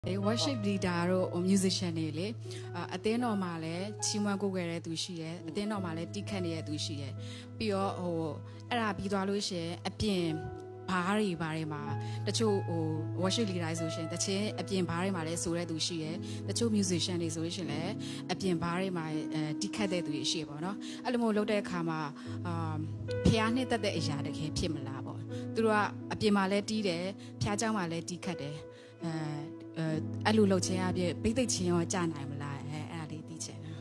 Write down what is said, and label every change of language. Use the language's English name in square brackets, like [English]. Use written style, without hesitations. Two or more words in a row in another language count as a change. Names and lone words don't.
[English] worship leader [Burmese] တို့ musician တွေလေအသင်းတော်မှာလည်းချီးမွမ်းကိုးကွယ်တဲ့သူရှိတယ်အသင်းတော်မှာလည်းတီးခတ်နေတဲ့သူရှိတယ်ပြီးတော့အဲ့ ဒါပြီးသွားလို့ရှိရင်အပြင်ဘားတွေမှာတချို့ [English] worship leader [Burmese] ဆိုရှင်တချင်းအပြင်ဘားတွေမှာလည်းဆိုတဲ့သူရှိတယ်တချို့ musician တွေဆိုရှင်လည်းအပြင်ဘားတွေမှာတီးခတ်တဲ့သူရှိပေါ့နော်အဲ့လိုမျိုးလုပ်တဲ့အခါမှာဖျားနှစ်သက်တဲ့အရာတကယ်ဖြစ်မလားပေါ့သူတို့ကအပြင်မှာလည်းတီးတယ်ဖျားเจ้าမှာလည်းတီးခတ်တယ်အဲ့လိုလုပ်ခြင်းအပြင်ဘိတ်သိက်ချင်းရောကြာနိုင်မလားအဲ့ဒါလေးသိချင်တာ